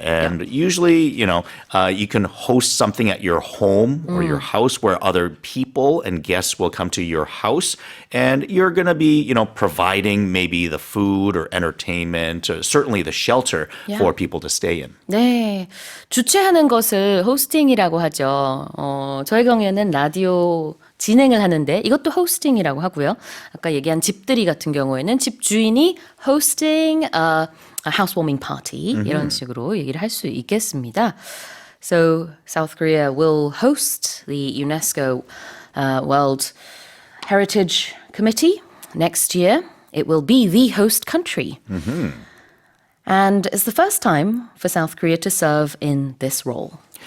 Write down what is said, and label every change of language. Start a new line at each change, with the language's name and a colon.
English: And usually, you can host something at your home or your house where other people and guests will come to your house. And you're going to be, providing maybe the food or entertainment, or certainly the shelter for people to stay in.
Korean: 네, 주최하는 것을 호스팅이라고 하죠. 저희 경우에는 라디오 진행을 하는데 이것도 hosting이라고 하고요. 아까 얘기한 집들이 같은 경우에는 집 주인이
English: hosting a housewarming party
Korean: 이런 식으로 얘기를 할 수 있겠습니다.
English: So South Korea will host the UNESCO World Heritage Committee next year. It will be the host country. And it's the first time for South Korea to serve in this role.